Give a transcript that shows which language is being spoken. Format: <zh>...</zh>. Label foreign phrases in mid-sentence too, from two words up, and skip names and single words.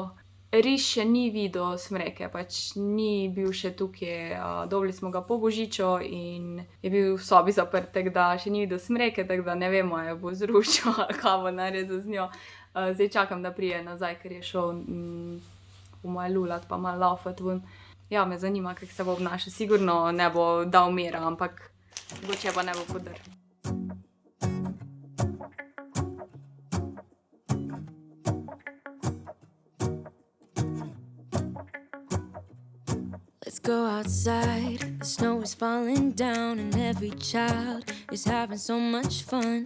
<sl>Riž še ni videl smreke, pač ni bil še tukaj, dobili smo ga po božiču in je bil v sobi zaprt, tako da še ni videl smreke, tako da ne vemo, jo bo zrušil ali kaj bo naredil z njo. Zdaj čakam, da prije nazaj, ker je šel po moje lulat pa malo laufat ven. Ja, me zanima, kako se bo obnašal, sigurno ne bo dal mira, ampak mogoče pa ne bo podrl.</sl> <en>Let's go outside, the snow is falling down and every child is having so much fun.</en>